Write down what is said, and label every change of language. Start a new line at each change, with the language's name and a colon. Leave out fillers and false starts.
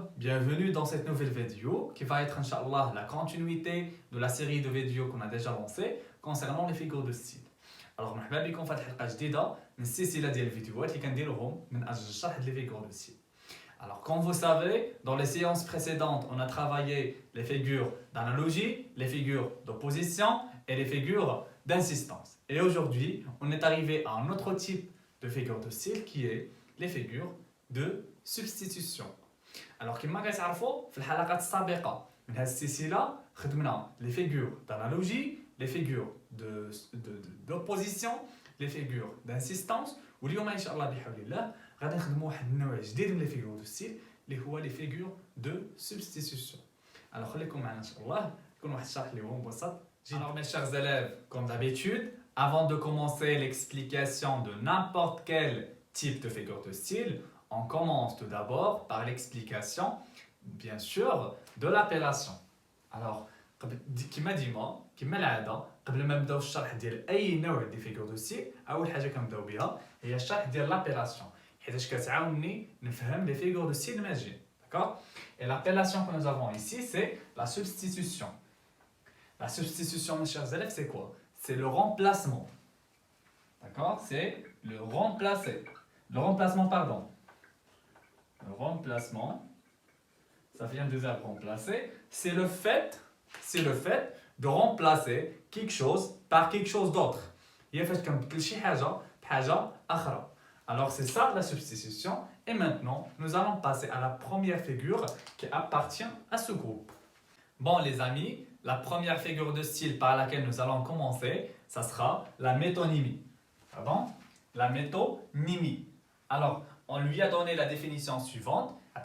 French: Bienvenue dans cette nouvelle vidéo qui va être, Inch'Allah, la continuité de la série de vidéos qu'on a déjà lancée concernant les figures de style. Alors,
Arabic: مرحبا بكم في حلقة جديدة من السلسلة ديال الفيديوهات اللي كنديروهم من أجل الشرح
French: des figures de style. Alors, comme vous savez, dans les séances précédentes, on a travaillé les figures d'analogie, les figures d'opposition et les figures d'insistance. Et aujourd'hui, on est arrivé à un autre type de figure de style qui est les figures de substitution. Alors
Arabic: كما كتعرفوا في الحلقات السابقة من هذه السلسلة خدمنا
French: les figures d'analogie, les figures d'opposition, les figures d'insistance
Arabic: واليوم إن شاء الله بحول الله غادي نخدموا واحد النوع جديد من
French: les figures de style
Arabic: اللي هو
French: les figures de substitution. Alors
Arabic: خليكم معنا إن شاء الله يكون واحد الشرح اللي هو مبسط.
French: Alors mes chers élèves, comme d'habitude, avant de commencer l'explication de n'importe quel type de figure de style, on commence tout d'abord par l'explication, bien sûr, de l'appellation. Alors,
Arabic: كما ديما كما العاده قبل ما نبداو الشرح ديال اي نوع دي فيغور دو ستيل اول حاجه كنبداو بها هي الشرح ديال لابيلاسيون حيتاش كتعاونني نفهم لي فيغور دو ستيل ماجيين.
French: D'accord? Et l'appellation que nous avons ici, c'est la substitution. La substitution, mes chers élèves, c'est quoi? C'est le remplacement. D'accord? C'est le remplacer. Le remplacement, pardon. Le remplacement, ça vient du verbe remplacer. C'est le fait de remplacer quelque chose par quelque chose d'autre.
Arabic: هي فاش كنبدل شي حاجة بحاجة أخرى.
French: Alors c'est ça la substitution. Et maintenant, nous allons passer à la première figure qui appartient à ce groupe. Bon les amis, la première figure de style par laquelle nous allons commencer, ça sera la métonymie. Pardon? La métonymie. Alors, on lui a donné la définition suivante.